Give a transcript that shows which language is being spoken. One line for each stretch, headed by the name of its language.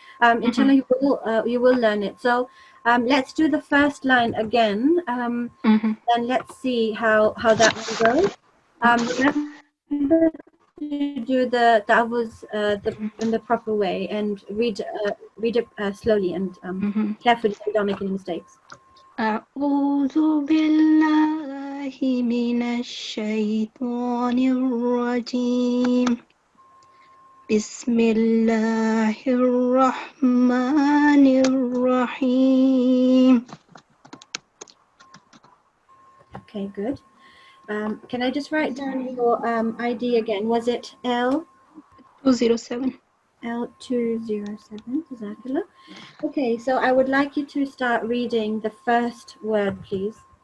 English: Inshallah, you will learn it. So let's do the first line again, and let's see how that one goes. Remember to do the ta'awuz in the proper way and read it slowly and carefully so you don't make any mistakes.
Arabic: أعوذ بالله من الشيطان الرجيم بسم الله الرحمن الرحيم.
English: Okay, good. Can I just write down your ID again? Was it L207? L207, Jazakallah. Okay, so I would like you to start reading the first word, please.